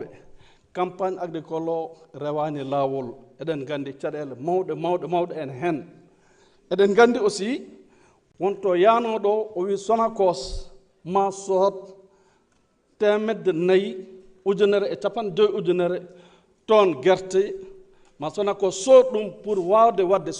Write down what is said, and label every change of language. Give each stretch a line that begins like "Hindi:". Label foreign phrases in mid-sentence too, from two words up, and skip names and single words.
French: Campagne agricole
Fula: o rewani laawol, eɗen nganndi caɗeele mawɗe en heen. Eɗen nganndi aussi wonto yaanooɗo o wi Sonacos ma sood 450 ujunere tonnes gerte ma Sonacos sood ɗum pour waawde waɗde